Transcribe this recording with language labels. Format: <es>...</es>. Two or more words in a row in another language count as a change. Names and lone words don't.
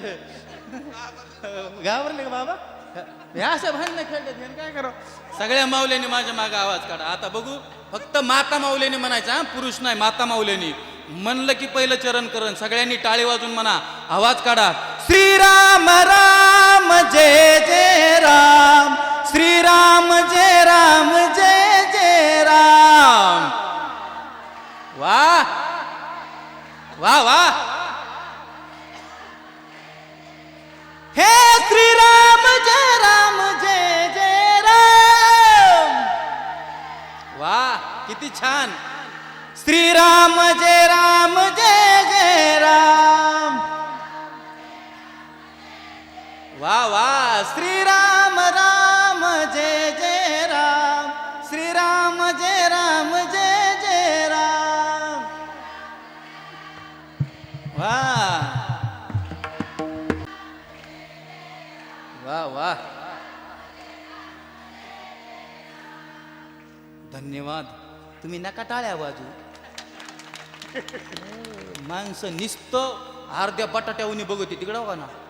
<mr>घाबरले का बाबा? ह्या अशा भांडणं खेळतात, काय करावं? सगळ्या माऊल्याने माझ्या मागे आवाज काढा. आता बघू, फक्त माता माऊल्याने म्हणायचा, पुरुष नाही. माता माऊल्याने म्हणलं की पहिलं चरण करण. सगळ्यांनी टाळी वाजून म्हणा, आवाज काढा, श्रीराम राम जय जय राम, श्रीराम जय राम जय जय राम. वा वा वा. हे श्रीराम जय राम जय जय राम. वा, किती छान. श्रीराम जय राम जय जय राम. वा वा. श्रीराम राम जय जय राम, श्रीराम जय राम जय जय राम. वा वा वा. धन्यवाद. तुम्ही नका टाळ्या बाजू. माणसं नुसतं अर्ध्या बटाट्यावनी बघते तिकडं बघा ना.</mr>